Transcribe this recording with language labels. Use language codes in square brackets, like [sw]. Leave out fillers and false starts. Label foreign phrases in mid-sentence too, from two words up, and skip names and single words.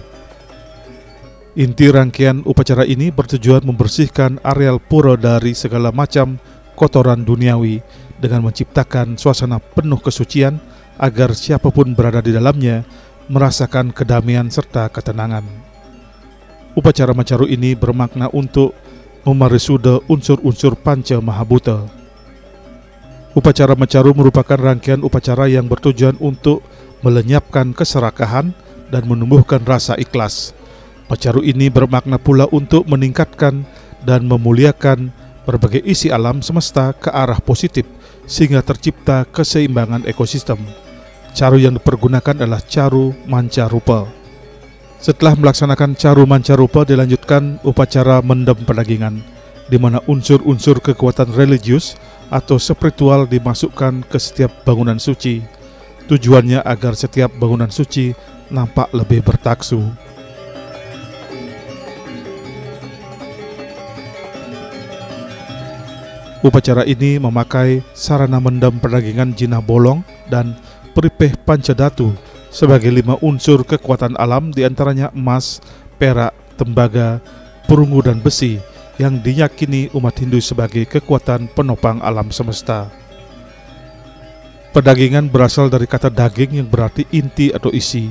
[id] Inti rangkaian upacara ini bertujuan membersihkan areal pura dari segala macam kotoran duniawi dengan menciptakan suasana penuh kesucian agar siapapun berada di dalamnya merasakan kedamaian serta ketenangan. Upacara macaru ini bermakna untuk memarisuda unsur-unsur panca mahabuta. Upacara macaru merupakan rangkaian upacara yang bertujuan untuk melenyapkan keserakahan dan menumbuhkan rasa ikhlas. Macaru ini bermakna pula untuk meningkatkan dan memuliakan berbagai isi alam semesta ke arah positif sehingga tercipta keseimbangan ekosistem. Caru yang dipergunakan adalah caru mancarupa. Setelah melaksanakan caru mancarupa dilanjutkan upacara mendem pedagingan, di mana unsur-unsur kekuatan religius atau spiritual dimasukkan ke setiap bangunan suci. Tujuannya agar setiap bangunan suci nampak lebih bertaksu. Upacara ini memakai sarana mendem pedagingan jinah bolong dan peripeh pancadatu sebagai 5 unsur kekuatan alam, diantaranya emas, perak, tembaga, perunggu dan besi yang diyakini umat Hindu sebagai kekuatan penopang alam semesta. Pedagingan berasal dari kata daging yang berarti inti atau isi.